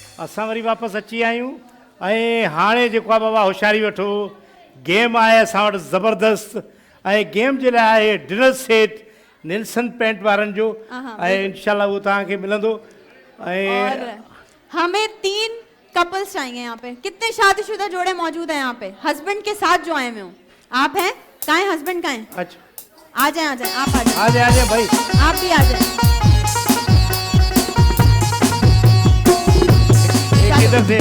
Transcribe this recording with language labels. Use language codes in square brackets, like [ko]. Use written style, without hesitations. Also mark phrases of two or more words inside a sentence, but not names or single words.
[sd] असां वरी वापसि अची आहियूं ऐं हाणे जेको आहे बाबा होशियारी वठो, गेम आहे असां वटि ज़बरदस्त। ऐं गेम जे लाइ आहे डिनर सेट नेल्सन पेंट वारनि जो, ऐं इंशाल्लाह उहो तव्हांखे मिलंदो। ऐं [ur] اور ہمیں 3 کپلز چاہیے یہاں پے. کتنے شادی شدہ جوڑے موجود ہیں یہاں پے؟ ہسبینڈ کے ساتھ جو آئے ہوئے ہو آپ ہیں? کہاں ہیں ہسبینڈ؟ کہاں ہیں? अच्छा آ جائے آپ آ جائے, آ جائے بھائی, آپ بھی آ جائے. ایک اِدھر سے